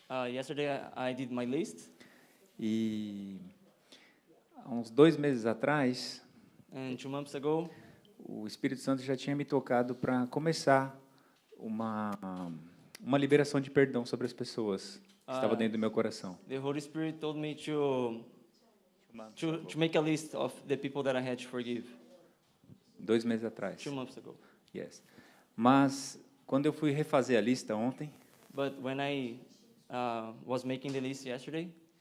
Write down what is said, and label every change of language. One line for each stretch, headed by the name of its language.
English: Yesterday I did my list,
Portuguese: e há uns 2 meses atrás
English: and 2 months ago,
Portuguese: o Espírito Santo já tinha me tocado para começar uma liberação de perdão sobre as pessoas que estava dentro do meu coração.
English: the Holy Spirit told me to make a list of the people that I had to forgive
Portuguese: 2 meses atrás.
English: 2 months ago. Yes.
Portuguese: Mas quando eu fui refazer a lista ontem,
English: But when I was making the list yesterday,